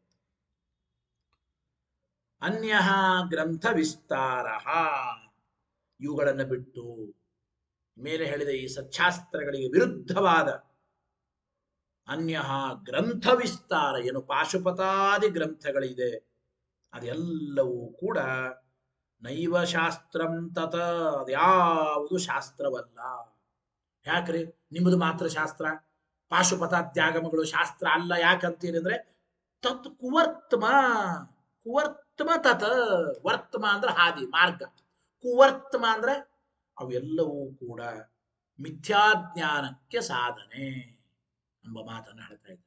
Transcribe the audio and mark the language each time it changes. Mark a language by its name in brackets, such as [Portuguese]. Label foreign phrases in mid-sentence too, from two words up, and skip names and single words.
[Kannada] ಅನ್ಯ ಗ್ರಂಥ ವಿಸ್ತಾರ, ಇವುಗಳನ್ನು ಬಿಟ್ಟು ಮೇಲೆ ಹೇಳಿದ ಈ ಸಚ್ಚಾಸ್ತ್ರಗಳಿಗೆ ವಿರುದ್ಧವಾದ ಅನ್ಯ ಗ್ರಂಥ ವಿಸ್ತಾರ, ಏನು ಪಾಶುಪತಾದಿ ಗ್ರಂಥಗಳಿದೆ, ಅದೆಲ್ಲವೂ ಕೂಡ [Sanskrit] ನೈವ ಶಾಸ್ತ್ರಂ ತತ, [Kannada] ಅದ್ಯಾವುದು ಶಾಸ್ತ್ರವಲ್ಲ. ಯಾಕ್ರಿ ನಿಮ್ಮದು ಮಾತ್ರ ಶಾಸ್ತ್ರ, ಪಾಶುಪತಾದ್ಯಾಗಮಗಳು ಶಾಸ್ತ್ರ ಅಲ್ಲ ಯಾಕಂತೀರಿ ಅಂದ್ರೆ, [Sanskrit] ತತ್ ಕುವರ್ತಮ, ಕುವರ್ತಮ ತತ್, [Kannada] ವರ್ತಮ ಅಂದ್ರೆ ಹಾದಿ ಮಾರ್ಗ, ಕುವರ್ತಮ ಅಂದ್ರೆ ಅವೆಲ್ಲವೂ ಕೂಡ ಮಿಥ್ಯಾಜ್ಞಾನಕ್ಕೆ ಸಾಧನೆ ಎಂಬ ಮಾತನ್ನು ಹೇಳ್ತಾ ಇದ್ದಾರೆ.